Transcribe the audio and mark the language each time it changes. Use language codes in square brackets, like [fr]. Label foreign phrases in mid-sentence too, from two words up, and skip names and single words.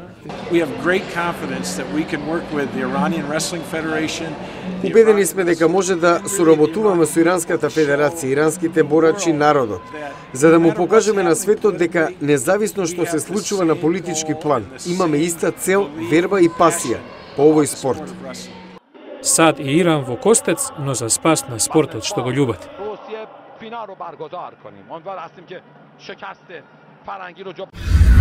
[mk] Убедени сме дека може да соработуваме со Иранската федерација, иранските борачи, народот, за да му покажеме на светот дека независно што се случува на политички план, имаме иста цел, верба и пасија по овој спорт. САД и Иран во костец, но за спас на спортот што го љубат. [fa] فینال رو برگزار کنیم. امیدوار هستیم که شکست فرنگی رو